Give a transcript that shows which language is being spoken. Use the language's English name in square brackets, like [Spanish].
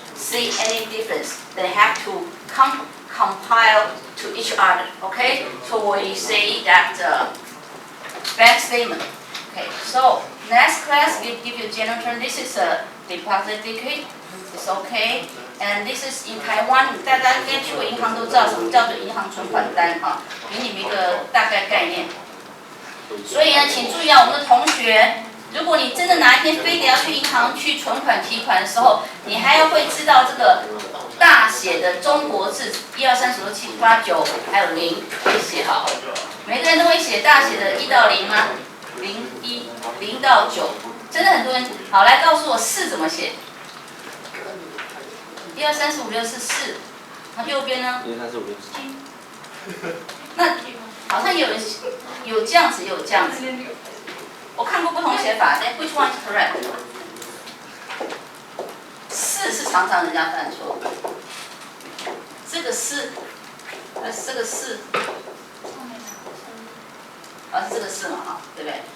[English] See any difference? They have to compile to each other. Okay? So we say that bank statement. Okay. So next class we give you general term. This is a deposit ticket. It's okay. And this is in Taiwan. [Chinese] 大家应该去过银行都知道什么叫做银行存款单哈，给你们一个大概概念。所以呢，请注意我们的同学，如果你真的哪一天非得要去银行去存款提款的时候，你还要会知道这个大写的中国字1、2、3、4、5、6、7、8、9，还有0，会写好。每个人都会写大写的1到0吗？0到9，真的很多人。好，来告诉我4怎么写？1、2、3、4、5、6是4，那右边呢？1、2、3、4、5、6、7。那好像有这样子，也有这样子。我看过不同写法，但 [English] which one is correct？ [Chinese] 4是常常人家犯错，这个4，这个4，是这个4嘛哈，对不对？